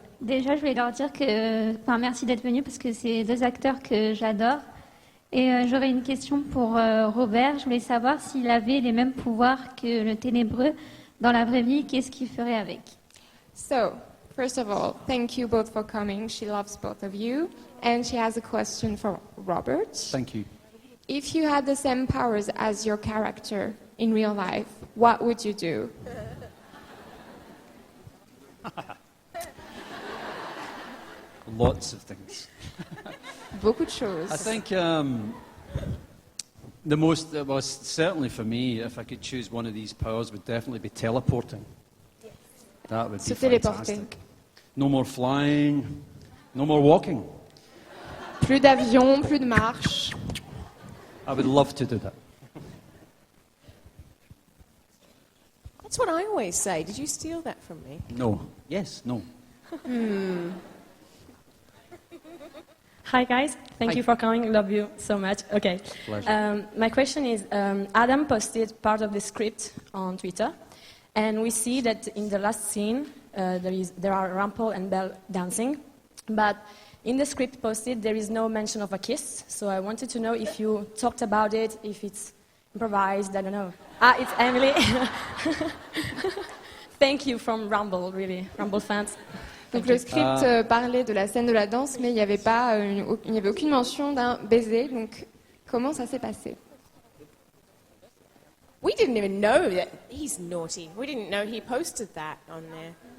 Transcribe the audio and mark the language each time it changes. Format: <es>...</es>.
<fr>Déjà, je voulais leur dire que, merci d'être venus parce que c'est deux acteurs que j'adore. Et j'aurais une question pour Robert. Je voulais savoir s'il avait les mêmes pouvoirs que le ténébreux dans la vraie vie. Qu'est-ce qu'il ferait avec?</fr> <en>So, first of all, thank you both for coming. She loves both of you. And she has a question for Robert. Thank you. If you had the same powers as your character in real life, what would you do? Lots of things.</en> <fr>Beaucoup de choses.</fr> <en>I think the most, well, certainly for me, if I could choose one of these powers, would definitely be teleporting. That would be</en> <fr>Se téléporter.</fr> <en>fantastic. No more flying, no more walking.</en> <fr>Plus d'avions, plus de marches.</fr> <en>I would love to do that. That's what I always say. Did you steal that from me? No. Yes, no. Hi guys, thank Hi. you for coming. Love you so much. Okay. Pleasure. My question is, Adam posted part of the script on Twitter, and we see that in the last scene there are Rumpel and Belle dancing, but in the script posted there is no mention of a kiss. So I wanted to know if you talked about it, if it's improvised. I don't know. It's Emilie. Thank you from Rumble, really, Rumble fans.</en> <fr>Donc le script parlait de la scène de la danse, mais il n'y avait pas, il n'y avait aucune mention d'un baiser. Donc comment ça s'est passé?</fr> <en>We didn't even know that he's naughty. We didn't know he posted that on there.</en>